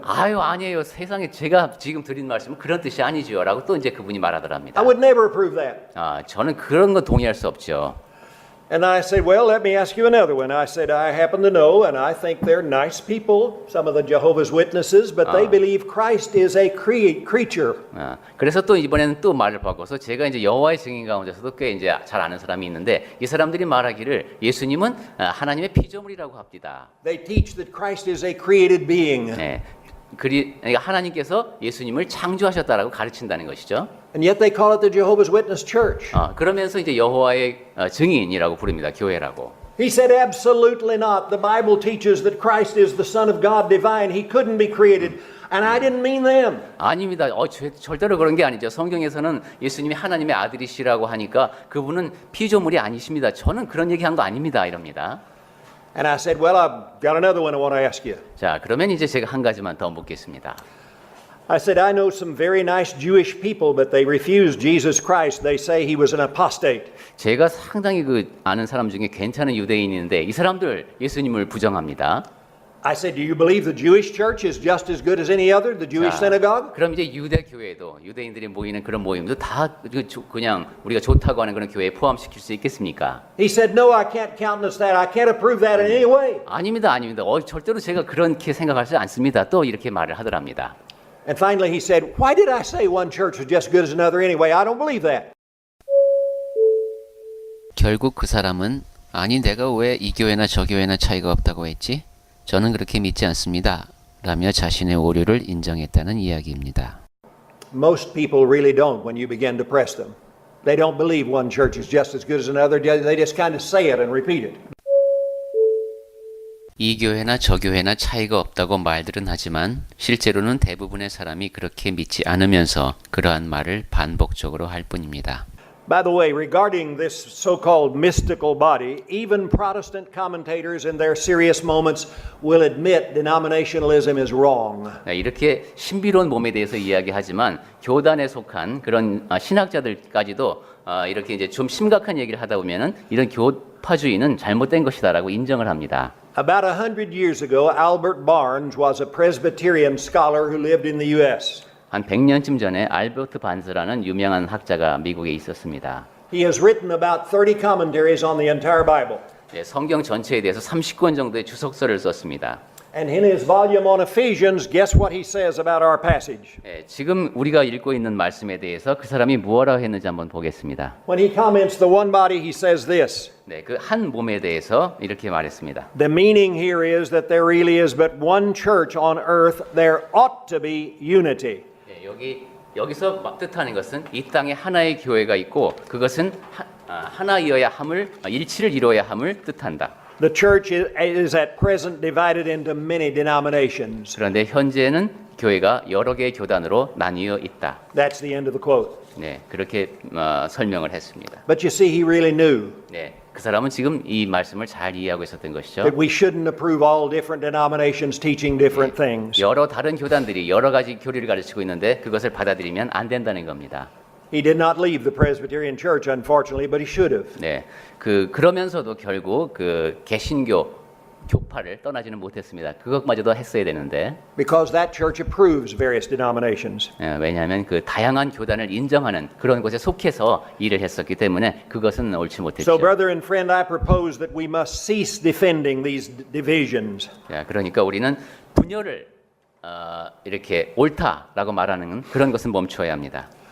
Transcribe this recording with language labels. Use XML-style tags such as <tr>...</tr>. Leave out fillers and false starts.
<ko>아유 아니에요. 세상에 제가 지금 드린 말씀은 그런 뜻이 아니지요라고 또 이제 그분이 말하더랍니다.</ko> <en>I would never approve that.</en> <ko>저는 그런 건 동의할 수 없죠.</ko> <en>And I said, well, let me ask you another one. I said, I happen to know, and I think they're nice people, some of the Jehovah's Witnesses, but they believe Christ is a creature.</en> <ko>그래서 또 이번에는 또 말을 바꿔서 제가 이제 여호와의 증인 가운데서도 꽤 이제 잘 아는 사람이 있는데 이 사람들이 말하기를 예수님은 하나님의 피조물이라고 합니다.</ko> <en>They teach that Christ is a created being.</en> <ko>네. 그러니까 하나님께서 예수님을 창조하셨다라고 가르친다는 것이죠.</ko> <en>And yet they call it the Jehovah's Witness Church.</en> <ko>그러면서 이제 여호와의 증인이라고 부릅니다. 교회라고.</ko> <en>He said, absolutely not. The Bible teaches that Christ is the Son of God, divine. He couldn't be created. And I didn't mean them.</en> <ko>아닙니다. 절대로 그런 게 아니죠. 성경에서는 예수님이 하나님의 아들이시라고 하니까 그분은 피조물이 아니십니다. 저는 그런 얘기한 거 아닙니다. 이럽니다.</ko> <en>And I said, well, I've got another one I want to ask you.</en> <ko>자, 그러면 이제 제가 한 가지만 더 묻겠습니다.</ko> <en>I said, I know some very nice Jewish people, but they refuse Jesus Christ. They say he was an apostate.</en> <ko>제가 상당히 아는 사람 중에 괜찮은 유대인이 있는데 이 사람들 예수님을 부정합니다.</ko> <en>I said, do you believe the Jewish church is just as good as any other, the Jewish synagogue?</en> <ko>그럼 이제 유대 교회도 유대인들이 모이는 그런 모임도 다 그냥 우리가 좋다고 하는 그런 교회에 포함시킬 수 있겠습니까?</ko> <en>He said, no, I can't countenance that. I can't approve that in any way.</en> <ko>아닙니다. 절대로 제가 그렇게 생각하지 않습니다. 또 이렇게 말을 하더랍니다.</ko> <en>And finally he said, why did I say one church was just as good as another anyway? I don't believe that.</en> <ko>결국 그 사람은 아니 내가 왜 이 교회나 저 교회나 차이가 없다고 했지? 저는 그렇게 믿지 않습니다. 라며 자신의 오류를 인정했다는 이야기입니다.</ko> <en>Most people really don't when you begin to press them. They don't believe one church is just as good as another. They just kind of say it and repeat it.</en> <ko>이 교회나 저 교회나 차이가 없다고 말들은 하지만 실제로는 대부분의 사람이 그렇게 믿지 않으면서 그러한 말을 반복적으로 할 뿐입니다.</ko> <en>By the way, regarding this so-called mystical body, even Protestant commentators in their serious moments will admit denominationalism is wrong.</en> <ko>이렇게 신비로운 몸에 대해서 이야기하지만 교단에 속한 그런 신학자들까지도 이렇게 이제 좀 심각한 얘기를 하다 보면은 이런 교파주의는 잘못된 것이다라고 인정을 합니다.</ko> <en>About 100 years ago, Albert Barnes was a Presbyterian scholar who lived in the U.S.</en> <ko>한 100년쯤 전에 알버트 반스라는 유명한 학자가 미국에 있었습니다.</ko> <en>He has written about 30 commentaries on the entire Bible.</en> <ko>성경 전체에 대해서 30권 정도의 주석서를 썼습니다.</ko> <en>And in his volume on Ephesians, guess what he says about our passage?</en> <ko>지금 우리가 읽고 있는 말씀에 대해서 그 사람이 무엇라고 했는지 한번 보겠습니다.</ko> <en>When he comments the one body, he says this.</en> <ko>그 한 몸에 대해서 이렇게 말했습니다.</ko> <en>The meaning here is that there really is but one church on earth. There ought to be unity.</en> <ko>여기서 막 뜻하는 것은 이 땅에 하나의 교회가 있고 그것은 하나이어야 함을 일치를 이루어야 함을 뜻한다.</ko> <en>The church is at present divided into many denominations.</en> <ko>그런데 현재는 교회가 여러 개의 교단으로 나뉘어 있다.</ko> <en>That's the end of the quote.</en> <ko>그렇게 설명을 했습니다.</ko> <en>But you see, he really knew.</en> <ko>그 사람은 지금 이 말씀을 잘 이해하고 있었던 것이죠.</ko> <en>That we shouldn't approve all different denominations teaching different things.</en> <ko>여러 다른 교단들이 여러 가지 교리를 가르치고 있는데 그것을 받아들이면 안 된다는 겁니다.</ko> <en>He did not leave the Presbyterian Church, unfortunately, but he should have.</en> <ko>그러면서도 결국 그 개신교 교파를 떠나지는 못했습니다. 그것마저도 했어야 되는데.</ko> <en>Because that church approves various denominations.</en> <ko>왜냐하면 그 다양한 교단을 인정하는 그런 곳에 속해서 일을 했었기 때문에 그것은 옳지 못했죠.</ko> <en>So, brother and friend, I propose that we must cease defending these divisions.</en> <ko>그러니까 우리는 분열을 이렇게 옳다라고 말하는 그런 것은 멈춰야 합니다.</ko>